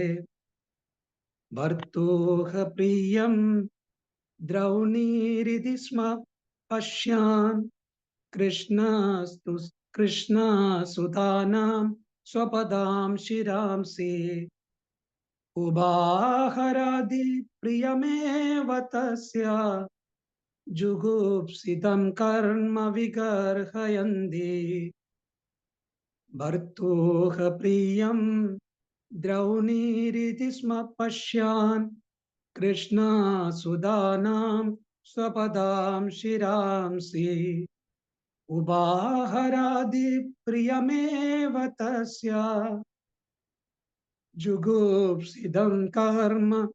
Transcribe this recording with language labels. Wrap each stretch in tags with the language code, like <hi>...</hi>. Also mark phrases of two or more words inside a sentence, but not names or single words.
<sa>ഭർത്തൂഹ പ്രിയം ദ്രൗണീരിതി സ്മ പശ്യാൻ കൃഷ്ണസുതാനാം സ്വപദാം ശിരാംസി. उभाहरादि प्रियमेव तस्य जुगुप्सितं कर्म विगर्हयन्ति भर्तुः प्रियं द्रौणीरिति स्म पश्यान् कृष्णसुधानां स्वपदां शिरांसि उभाहरादि प्रियमेव तस्य जुगुप्सितं कर्म</sa>